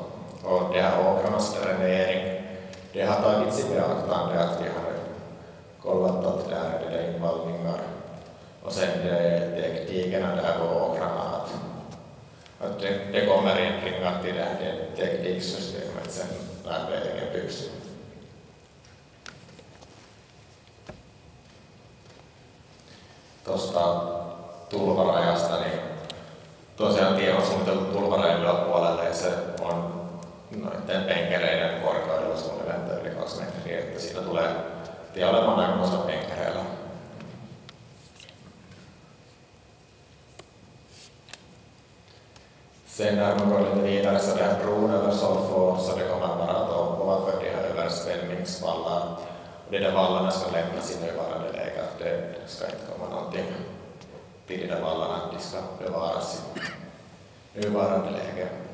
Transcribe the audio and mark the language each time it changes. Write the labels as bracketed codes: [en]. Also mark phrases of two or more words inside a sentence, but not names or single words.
[sv] Och det här åkrarnas dränering, det har tagits i beaktande att vi har kollat att där är det invallningar och sen teknikerna där på åkrarna att det kommer in kring till det här tekniksystemet sen när vägen byggs. [fi] Tuosta tulvarajasta, niin tosiaan tie on suunniteltu tulvarajan yläpuolelle ja se on noiden penkereiden korkeudella suunnilleen yli 2 metriä, että siitä tulee tie olemaan aikamoista penkereillä. [sv] Sen när man går lite vidare så det här bron över Solfå så det kommer bara att ovanför de här översvämningsvallar. Och de där vallarna ska lämnas i nuvarande läge. Det ska inte komma någonting till de där vallarna. De ska bevaras i nuvarande läge.